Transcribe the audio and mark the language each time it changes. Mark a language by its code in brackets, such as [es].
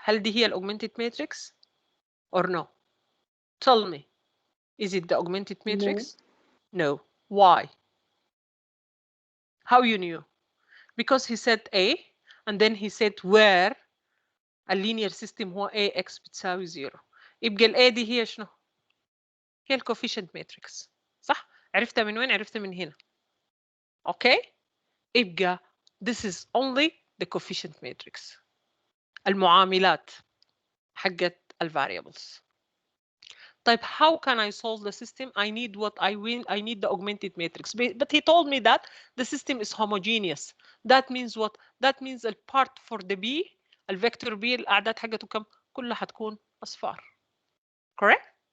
[ar] هل دي هي [en] augmented matrix or no? Tell me. Is it the augmented matrix? No. Why? How you knew? Because he said A and then he said where a linear system [ar] هو AX بتساوي [en] 0. [ar] يبقى ال A دي هي شنو؟ هي [en] coefficient matrix. [ar] صح؟ عرفتها من وين؟ عرفتها من هنا. [en] Okay? يبقى this is only the coefficient matrix. [ar] المعاملات حقت variables. [en] طيب how can I solve the system? I need what I need the augmented matrix. But he told me that the system is homogeneous. That means what? That means the part for the B, [ar] الفيكتور B الأعداد حقته كم؟ كلها حتكون أصفار. [en] Correct?